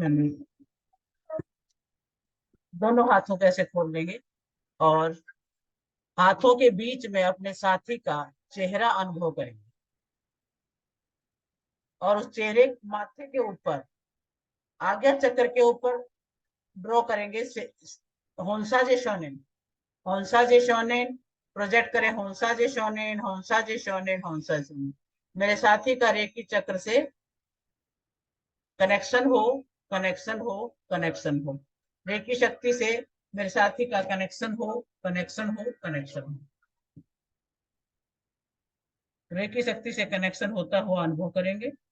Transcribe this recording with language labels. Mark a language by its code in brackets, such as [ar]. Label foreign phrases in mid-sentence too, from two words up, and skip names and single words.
[hi] मैंने दोनों हाथों को ऐसे खोल लेंगे और हाथों के बीच में अपने साथी का चेहरा अनुभव करेंगे और उस चेहरे माथे के ऊपर आज्ञा चक्र के ऊपर ड्रॉ करेंगे होंसा जे शोनेन, होंसा जे शोनेन। प्रोजेक्ट करें होंसा जे शोनेन, होंसा जे शोनेन, होंसा जे। मेरे साथी का रेकी चक्र से कनेक्शन हो, कनेक्शन हो, कनेक्शन हो। रेकी शक्ति से मेरे साथी का कनेक्शन हो, कनेक्शन हो, कनेक्शन हो। रेकी शक्ति से कनेक्शन होता हुआ अनुभव करेंगे।